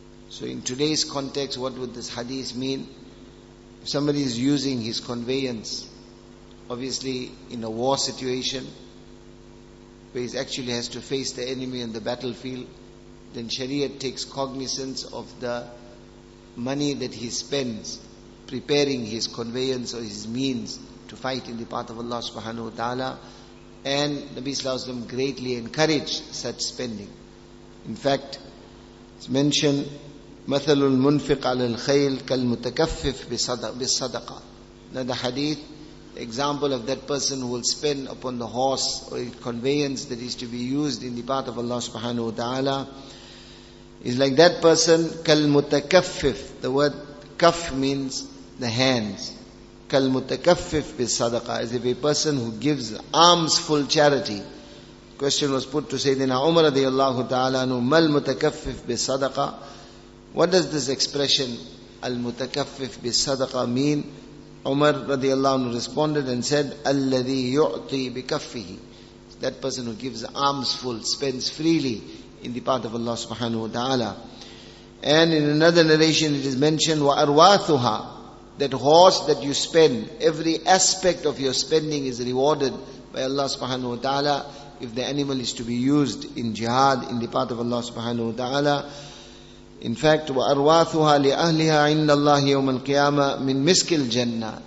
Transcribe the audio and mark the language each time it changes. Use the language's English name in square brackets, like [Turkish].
[English] So in today's context, what would this hadith mean? If somebody is using his conveyance, obviously in a war situation, where he actually has to face the enemy on the battlefield, then Shariat takes cognizance of the money that he spends preparing his conveyance or his means to fight in the path of Allah subhanahu wa ta'ala. And Nabi Sallallahu Alaihi Wasallam greatly encouraged such spending. In fact, it's mentioned, [Arabic] مَثَلُ الْمُنْفِقَ عَلَى الْخَيْلِ كَالْمُتَكَفِّفِ بِالصَّدَقَةِ. [English] Another hadith, the example of that person who will spend upon the horse or conveyance that is to be used in the path of Allah subhanahu wa ta'ala is like that person, [Arabic] كَالْمُتَكَفِّفِ. [English] The word kaf means the hands. [Arabic] كَالْمُتَكَفِّفِ بِالصَّدَقَةِ, [English] as if a person who gives alms full charity. Question was put to Sayyidina Umar radiyallahu ta'ala anhu, [Arabic] مَا الْمُتَكَفِّفِ بِالصَّدَقَةِ. [English] What does this expression, [Arabic] al-mutakaffif bis-sadaqa, [English] mean? Umar radiyallahu anhu responded and said, [Arabic] alladhi yu'ti bikaffihi. [English] That person who gives alms full, spends freely in the path of Allah subhanahu wa ta'ala. And in another narration it is mentioned, [Arabic] wa arwathuha. [English] That horse that you spend, every aspect of your spending is rewarded by Allah subhanahu wa ta'ala if the animal is to be used in jihad in the path of Allah subhanahu wa ta'ala. In fact, [Arabic] وَأَرْوَاثُهَا لِأَهْلِهَا عِنْدَ اللَّهِ يَوْمَ الْقِيَامَةِ مِنْ مِسْكِ الْجَنَّةِ.